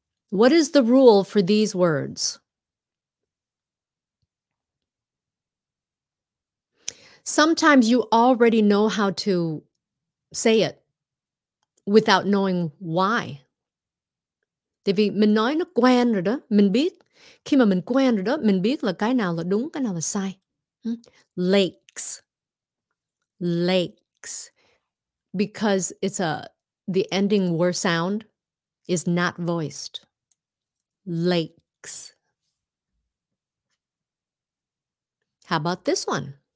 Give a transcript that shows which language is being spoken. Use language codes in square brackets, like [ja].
[en] What is the rule for these words? Sometimes you already know how to say it without knowing why. [vi] Tại vì mình nói nó quen rồi đó, mình biết. Khi mà mình quen rồi đó, mình biết là cái nào là đúng, cái nào là sai. [en] Lakes. Lakes. Because the ending word sound is not voiced. Lakes. How about this one?